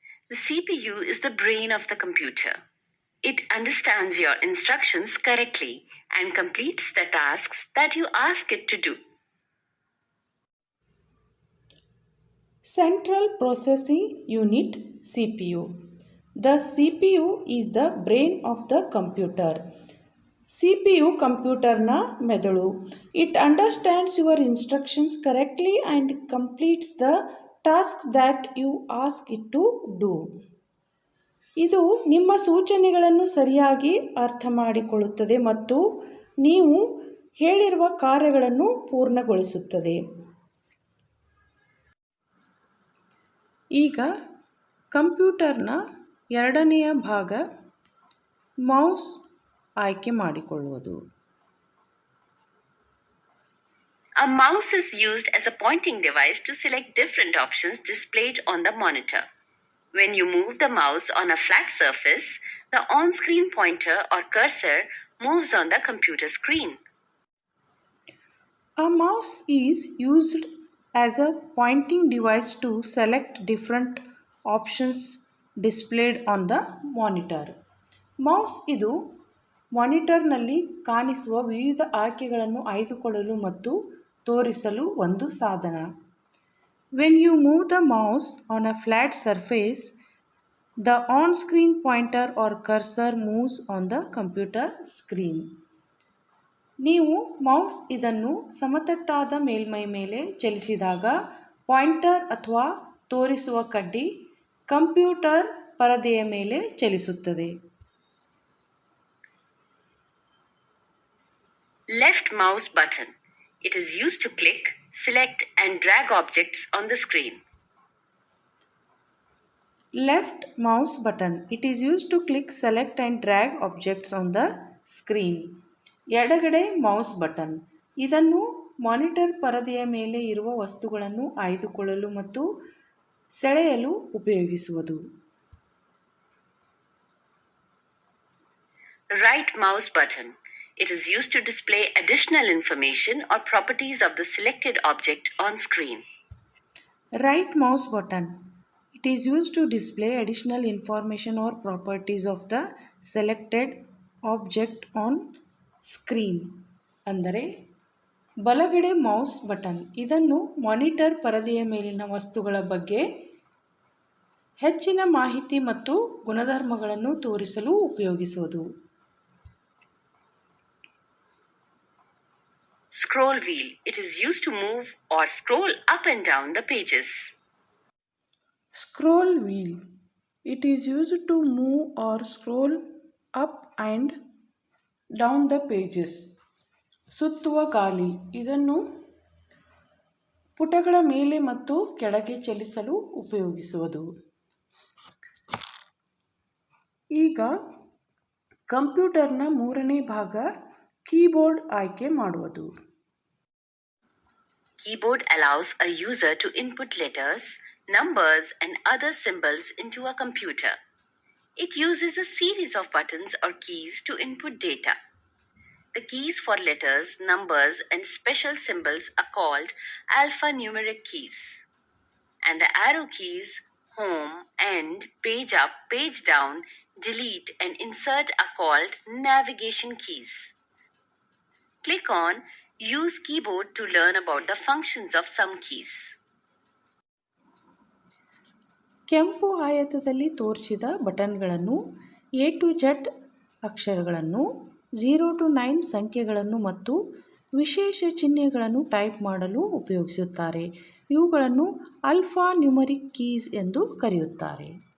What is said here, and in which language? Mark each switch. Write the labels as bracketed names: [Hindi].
[English] The CPU is the brain of the computer. It understands your instructions correctly and completes the tasks that you ask it to do. Central Processing Unit, CPU. The CPU is the brain of the computer. [Kannada] CPU ಕಂಪ್ಯೂಟರ್ನ ಮೆದುಳು. [English] It understands your instructions correctly and completes the task that you ask it to do. [Kannada] ಇದು ನಿಮ್ಮ ಸೂಚನೆಗಳನ್ನು ಸರಿಯಾಗಿ ಅರ್ಥ ಮಾಡಿಕೊಳ್ಳುತ್ತದೆ ಮತ್ತು ನೀವು ಹೇಳಿರುವ ಕಾರ್ಯಗಳನ್ನು ಪೂರ್ಣಗೊಳಿಸುತ್ತದೆ. ಈಗ ಕಂಪ್ಯೂಟರ್ನ ಎರಡನೆಯ ಭಾಗ ಮೌಸ್ ಆಯ್ಕೆ ಮಾಡಿಕೊಳ್ಳುವುದು. [English] A mouse is used as a pointing device to select different options displayed on the monitor. When you move the mouse on a flat surface, the on-screen pointer or cursor moves on the computer screen. A mouse is used as a pointing device to select different options displayed on the monitor. [Kannada] Mouse ಇದು ಮಾನಿಟರ್ನಲ್ಲಿ ಕಾಣಿಸುವ ವಿವಿಧ ಆಯ್ಕೆಗಳನ್ನು ಆಯ್ದುಕೊಳ್ಳಲು ಮತ್ತು ತೋರಿಸಲು ಒಂದು ಸಾಧನ. [English] When you move the mouse on a flat surface, The on-screen pointer or cursor moves on the computer screen. [Kannada] ನೀವು mouse ಇದನ್ನು ಸಮತಟ್ಟಾದ ಮೇಲ್ಮೈ ಮೇಲೆ ಚಲಿಸಿದಾಗ ಪಾಯಿಂಟರ್ ಅಥವಾ ತೋರಿಸುವ ಕಡ್ಡಿ ಕಂಪ್ಯೂಟರ್ ಪರದೆಯ ಮೇಲೆ ಚಲಿಸುತ್ತದೆ. [English] Left mouse button. It is used to click, select and drag objects on the screen. Left mouse button. It is used to click, select and drag objects on the screen. [Kannada] ಎಡಗಡೆ mouse button. ಇದನ್ನು monitor ಪರದೆಯ ಮೇಲೆ ಇರುವ ವಸ್ತುಗಳನ್ನು ಆಯ್ದುಕೊಳ್ಳಲು ಮತ್ತು ಸೆಳೆಯಲು ಉಪಯೋಗಿಸುವುದು. [English] Right mouse button. It is used to display additional information or properties of the selected object on screen. Right mouse button. It is used to display additional information or properties of the selected object on screen. [Kannada] ಅಂದರೆ ಬಲಗಡೆ mouse button ಇದನ್ನು monitor ಪರದೆಯ ಮೇಲಿನ ವಸ್ತುಗಳ ಬಗ್ಗೆ ಹೆಚ್ಚಿನ ಮಾಹಿತಿ ಮತ್ತು ಗುಣಧರ್ಮಗಳನ್ನು ತೋರಿಸಲು ಉಪಯೋಗಿಸುವುದು. [English] Scroll wheel. It is used to move or scroll up and down the pages. Scroll wheel. It is used to move or scroll up and down the pages. [Kannada] ಸುತ್ತುವ ಗಾಲಿ ಇದನ್ನು ಪುಟಗಳ ಮೇಲೆ ಮತ್ತು ಕೆಳಗೆ ಚಲಿಸಲು ಉಪಯೋಗಿಸುವುದು. ಈಗ ಕಂಪ್ಯೂಟರ್ನ ಮೂರನೇ ಭಾಗ ಕೀಬೋರ್ಡ್ ಆಯ್ಕೆ ಮಾಡುವುದು. [English] Keyboard allows a user to input letters, numbers and other symbols into a computer. It uses a series of buttons or keys to input data. The keys for letters, numbers and special symbols are called alphanumeric keys. And the arrow keys, home, end, page up, page down, delete and insert are called navigation keys. Click on Use keyboard to learn about the functions of some keys. [Kannada] ಕೆಂಪು ಆಯತದಲ್ಲಿ ತೋರಿಸಿದ ಬಟನ್ಗಳನ್ನು A to Z ಅಕ್ಷರಗಳನ್ನು 0 to 9 ಸಂಖ್ಯೆಗಳನ್ನು ಮತ್ತು ವಿಶೇಷ ಚಿಹ್ನೆಗಳನ್ನು type ಮಾಡಲು ಉಪಯೋಗಿಸುತ್ತಾರೆ. ಇವುಗಳನ್ನು ಆಲ್ಫಾ ನ್ಯೂಮರಿಕ್ ಕೀಸ್ ಎಂದು ಕರೆಯುತ್ತಾರೆ.